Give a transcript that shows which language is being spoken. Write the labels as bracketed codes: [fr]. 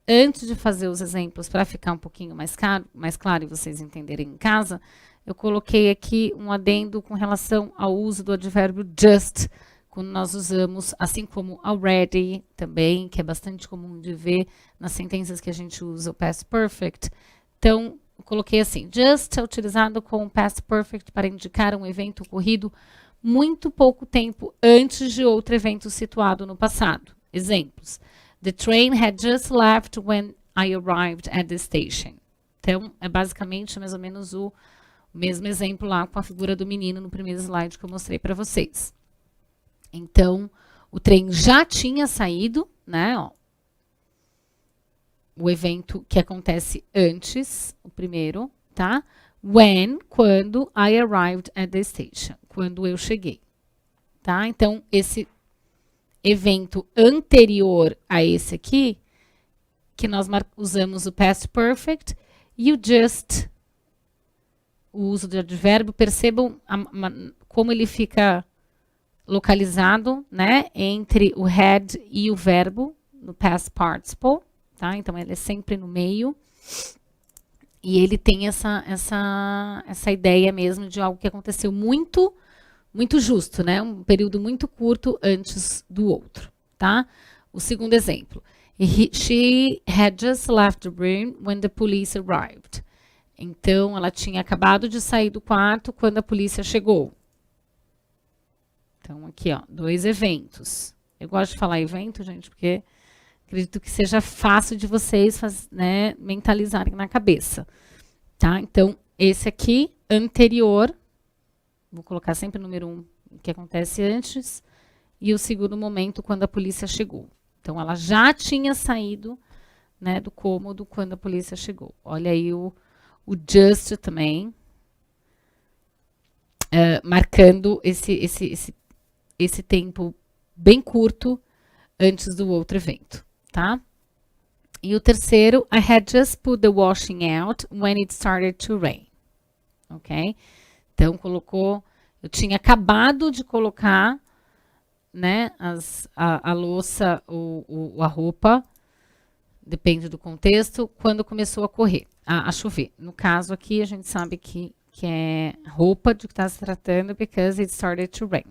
[pt] Antes de fazer os exemplos, para ficar um pouquinho mais claro e vocês entenderem em casa, eu coloquei aqui um adendo com relação ao uso do advérbio just, quando nós usamos, assim como already também, que é bastante comum de ver nas sentenças que a gente usa o past perfect. Então, eu coloquei assim: just é utilizado com o past perfect para indicar um evento ocorrido muito pouco tempo antes de outro evento situado no passado. Exemplos: [en] The train had just left when I arrived at the station. [pt] Então, é basicamente mais ou menos o mesmo exemplo lá com a figura do menino no primeiro slide que eu mostrei para vocês. Então, o trem já tinha saído, né? Ó, o evento que acontece antes, o primeiro, tá? [en] When, [pt] quando [en] I arrived at the station. [pt] Quando eu cheguei, tá? Então, esse evento anterior a esse aqui, que nós usamos o past perfect, e o just, o uso do advérbio, percebam como ele fica localizado, né, entre o had e o verbo, no past participle, tá? Então, ele é sempre no meio, e ele tem essa ideia mesmo de algo que aconteceu muito justo, né? Um período muito curto antes do outro, tá? O segundo exemplo. [en] She had just left the room when the police arrived. [pt] Então, ela tinha acabado de sair do quarto quando a polícia chegou. Então, aqui, ó, 2 eventos. Eu gosto de falar evento, gente, porque acredito que seja fácil de vocês né, mentalizarem na cabeça, tá? Então, esse aqui, anterior, vou colocar sempre o número 1, que acontece antes, e o segundo momento, quando a polícia chegou. Então, ela já tinha saído, né, do cômodo quando a polícia chegou. Olha aí o just também, marcando esse tempo bem curto antes do outro evento, tá? E o terceiro, [en] I had just put the washing out when it started to rain. Ok? [pt] Então, eu tinha acabado de colocar, né, a louça ou a roupa, depende do contexto, quando começou a chover. No caso aqui, a gente sabe que que é roupa de que está se tratando, [en] because it started to rain.